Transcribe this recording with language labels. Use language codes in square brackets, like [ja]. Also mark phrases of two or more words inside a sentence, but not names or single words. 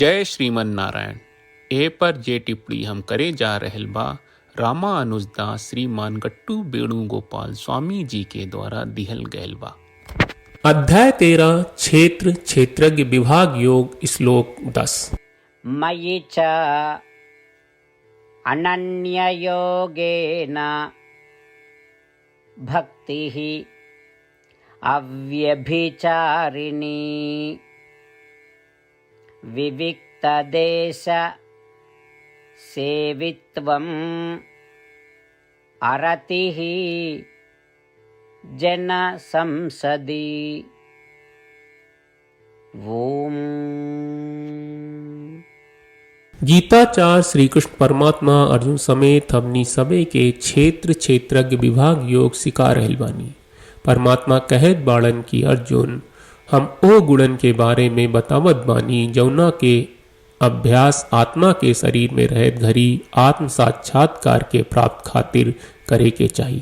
[bho] जय श्रीमन नारायण। ए पर जे टिप्पणी हम करे जा रहल बा रामानुजदास श्रीमान गट्टू वेणुगोपाल स्वामी जी के द्वारा दिहल गयल बा। अध्याय 13 क्षेत्र क्षेत्रज्ञ विभाग योग श्लोक 10। [sa] मयि च अनन्ययोगेन भक्तिः अव्यभिचारिणी विविक्तदेश सेवित्वम् अरतिः जन संसदि। [bho] ओम। गीताचार्य श्री कृष्ण परमात्मा अर्जुन समेत हमनी सबे के क्षेत्र क्षेत्रज्ञ विभाग योग सिखा रहल बानी। परमात्मा कहत बाड़न की अर्जुन हम ओ गुणन के बारे में बतावत बानी जौना के अभ्यास आत्मा के शरीर में रहत घरी आत्म साक्षात्कार के प्राप्त खातिर करे के चाहिए।